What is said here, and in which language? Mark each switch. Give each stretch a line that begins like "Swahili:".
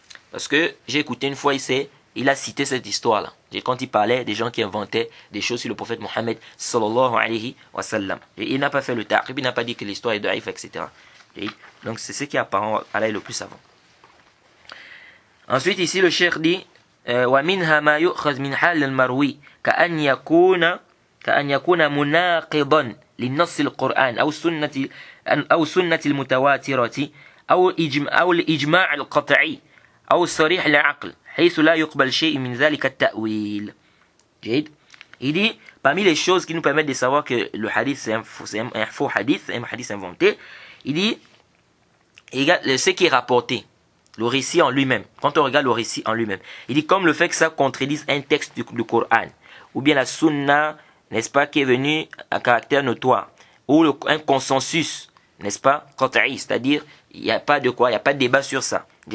French: Parce que j'ai écouté une fois, il a cité cette histoire-là. Quand il parlait des gens qui inventaient des choses sur le prophète Mohammed sallallahu alayhi wa sallam. Et il n'a pas fait le ta'qib, il n'a pas dit que l'histoire est daïf, etc. Donc c'est ce qui apparent à l'ail le plus savant. Ensuite ici le cheikh dit
Arabic: وَمِنْهَا مَا يُؤْخَذْ مِنْ حَالِ الْمَرْوِي كَأَنْ يَكُونَ مُنَاقِضًا لِلنَّصِّ الْقُرْآنِ أو سُنَّةِ المتواترة أو الإجماع القطعي أو صريح العقل حيث لا يقبل شيء من ذلك التأويل.
French: Il dit, parmi les choses qui nous permettent de savoir que le hadith c'est un faux hadith, un hadith inventé, il dit, ce qui est rapporté, le récit en lui-même, quand on regarde le récit en lui-même, il dit comme le fait que ça contredise un texte du Coran, ou bien la sunna, n'est-ce pas, qui est venu à caractère notoire, ou un consensus, n'est-ce pas, qat'i, c'est-à-dire, il n'y a pas de débat sur ça.